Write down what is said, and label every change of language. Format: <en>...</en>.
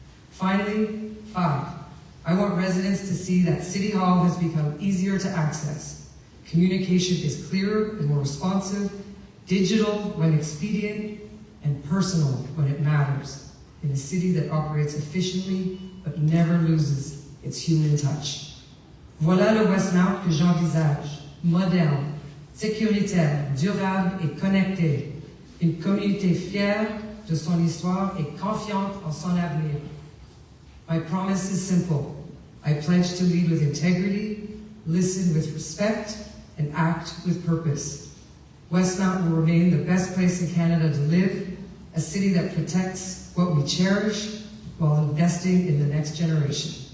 <en>Finally, 5, I want residents to see that City Hall has become easier to access. Communication is clearer and more responsive, digital when expedient, and personal when it matters, in a city that operates efficiently but never loses its human touch.</en> <fr>Voilà le Westmount que j'envisage, moderne, sécuritaire, durable et connecté. Une communauté fière de son histoire et confiante en son avenir.</fr> <en>My promise is simple. I pledge to lead with integrity, listen with respect, and act with purpose. Westmount will remain the best place in Canada to live, a city that protects what we cherish while investing in the next generation.</en>